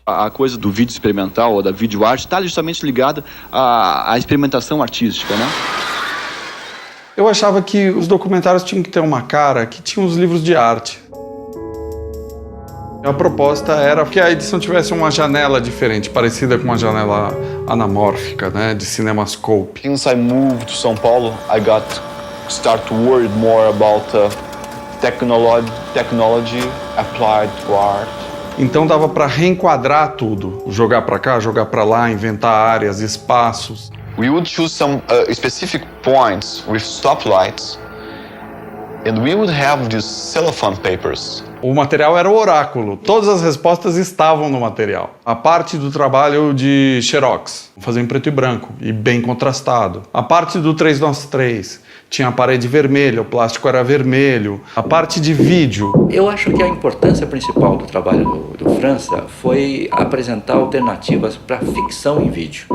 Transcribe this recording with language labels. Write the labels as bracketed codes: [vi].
[pt] A coisa do vídeo experimental ou da videoarte está justamente ligada à experimentação artística, né? Eu achava que os documentários tinham que ter uma cara que tinha os livros de arte. A proposta era que a edição tivesse uma janela diferente, parecida com uma janela anamórfica, né, de CinemaScope. [en] Since I moved to São Paulo, I got start to worry more about technology applied to art. [pt] Então dava para reenquadrar tudo, jogar para cá, jogar para lá, inventar áreas, espaços. [en] We would choose some specific points with stoplights, and we would have these cellophane papers. [pt] O material era o oráculo, todas as respostas estavam no material. A parte do trabalho de Xerox, fazer em preto e branco e bem contrastado. A parte do 3x3, tinha a parede vermelha, o plástico era vermelho. A parte de vídeo. Eu acho que a importância principal do trabalho do França foi apresentar alternativas para ficção em vídeo.